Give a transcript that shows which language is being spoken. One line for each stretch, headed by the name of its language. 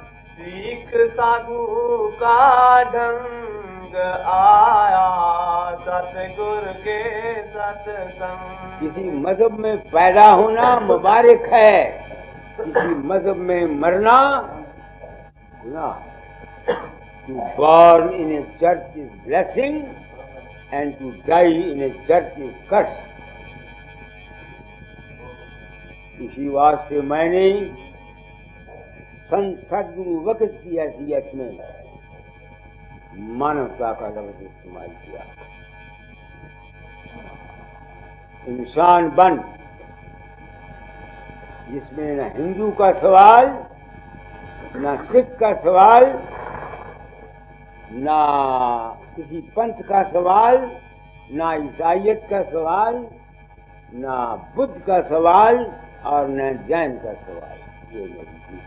Hindi: सीख साधु का ढंग आया, सतगुर के सत्संग। किसी मजहब में पैदा होना मुबारक है, किसी मजहब में मरना ना।
English: To born in a church is blessing and to die in a church is curse.
Hindi: इसी वास्ते मैंने संत सदगुरु वक्त की हैसियत में मानवता का लफ्ज इस्तेमाल किया। इंसान बन जिसमें न हिंदू का सवाल, न सिख का सवाल, ना किसी पंथ का सवाल, ना ईसाइयत का सवाल, ना बुद्ध का सवाल और न जैन का सवाल। ये मेरी